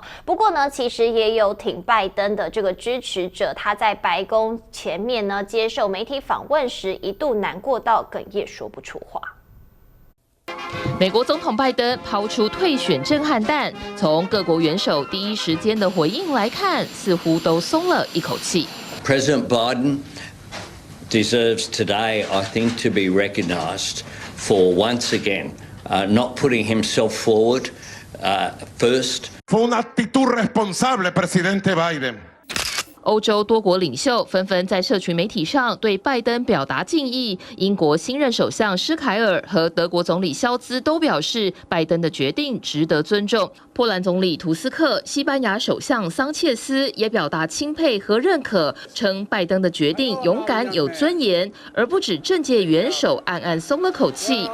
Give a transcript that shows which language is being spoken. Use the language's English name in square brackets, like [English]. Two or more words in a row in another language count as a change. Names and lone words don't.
[Chinese] 不过呢，其实也有挺拜登的这个支持者，他在白宫前面呢接受媒体访问时，一度难过到哽咽说不出话。美国总统拜登抛出退选震撼弹，从各国元首第一时间的回应来看，似乎都松了一口气。 [English] President Biden deserves today, I think, to be recognized for once again not putting himself forward first. [Spanish] Fue una actitud responsable, presidente Biden. [Chinese] 欧洲多国领袖纷纷在社群媒体上对拜登表达敬意。英国新任首相施凯尔和德国总理肖兹都表示，拜登的决定值得尊重。波兰总理图斯克、西班牙首相桑切斯也表达钦佩和认可，称拜登的决定勇敢有尊严，而不止政界元首暗暗松了口气。